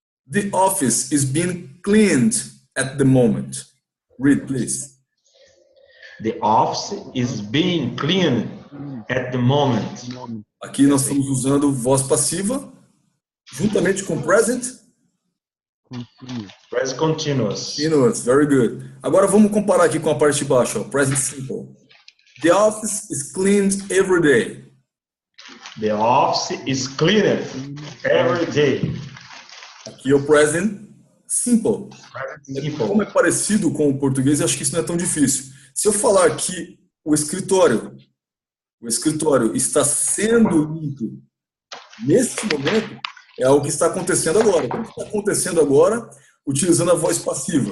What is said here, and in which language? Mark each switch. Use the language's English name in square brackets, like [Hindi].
[English] The office is being cleaned at the moment. Read, please. The office is being cleaned at the moment. [Portuguese] Aqui nós estamos usando voz passiva juntamente com present. [English] Present continuous. Continuous, very good. [Portuguese] Agora vamos comparar aqui com a parte de baixo, ó, present simple. [English] The office is cleaned every day. The office is cleaned every day. [Portuguese] Aqui é o present simple. [English] Present simple. [Portuguese] Como é parecido com o português, acho que isso não é tão difícil. Se eu falar que o escritório está sendo limpo nesse momento, é algo que está acontecendo agora. O que está acontecendo agora, utilizando a voz passiva.